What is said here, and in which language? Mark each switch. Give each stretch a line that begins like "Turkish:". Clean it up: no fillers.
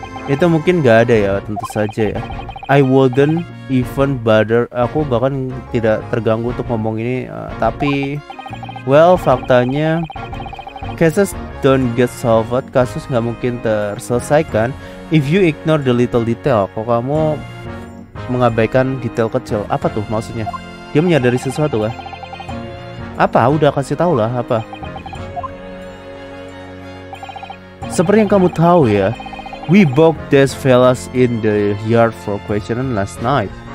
Indonesian: Itu mungkin nggak ada ya, tentu saja ya.
English: I wouldn't even bother.
Indonesian: Aku bahkan tidak terganggu untuk ngomong ini. Tapi,
English: well,
Indonesian: faktanya
English: cases don't get solved.
Indonesian: Kasus nggak mungkin terselesaikan
English: if you ignore the little detail.
Indonesian: Kalau kamu mengabaikan detail kecil. Apa tuh maksudnya? Dia menyadari sesuatu kah? Apa? Udah kasih tahu lah apa. Seperti yang kamu tahu ya,
English: we booked these fellas in the yard for questioning last night.